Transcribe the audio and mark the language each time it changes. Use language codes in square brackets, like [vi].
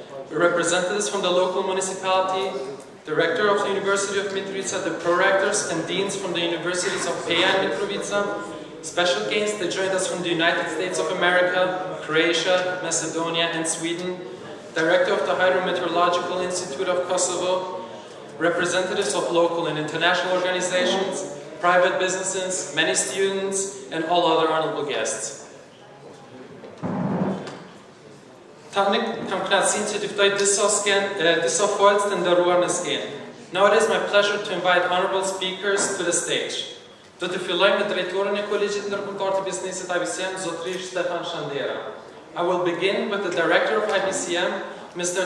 [en] representatives from the local municipality, Director of the University of Mitrovica, the Prorectors and Deans from the Universities of Peja and Mitrovica, special guests that joined us from the United States of America, Croatia, Macedonia and Sweden, Director of the Hydrometeorological Institute of Kosovo, representatives of local and international organizations, private businesses, many students, and all other honorable guests. [sq] Tani kam kënaqësinë që t'i ftoj disa folës të nderuar në skenë. [en] Now it is my pleasure to invite honorable speakers to the stage. [sq] Do të fillojmë me drejtorin e Kolegjit Ndërkombëtar të Biznesit IBCM, zotëri Stefan Shandera. [en] I will begin with the director of IBCM, Mr.